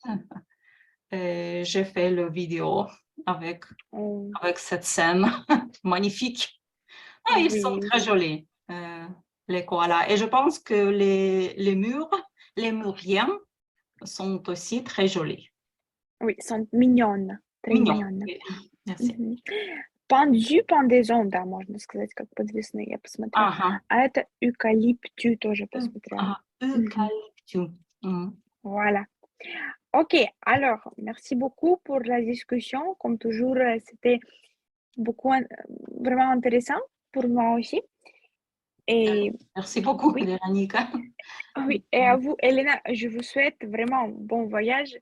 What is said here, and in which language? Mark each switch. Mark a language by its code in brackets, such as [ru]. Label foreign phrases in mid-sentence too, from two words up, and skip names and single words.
[fr] J'ai fait la vidéo avec cette scène magnifique. Ils sont très jolis, les koalas. Et je pense que les muriens sont aussi très jolis. Oui, sont mignonnes. Très mignonnes. Oui. Merci. Pendaison, [ru] да, можно сказать, как подвесные, я посмотрела. А это eucalyptus тоже посмотрела. [fr] Eucalyptus. Voilà. Ok, alors, merci beaucoup pour la discussion. Comme toujours, c'était vraiment intéressant pour moi aussi. Et merci beaucoup, Véronica. Oui, et à vous, Elena, je vous souhaite vraiment bon voyage.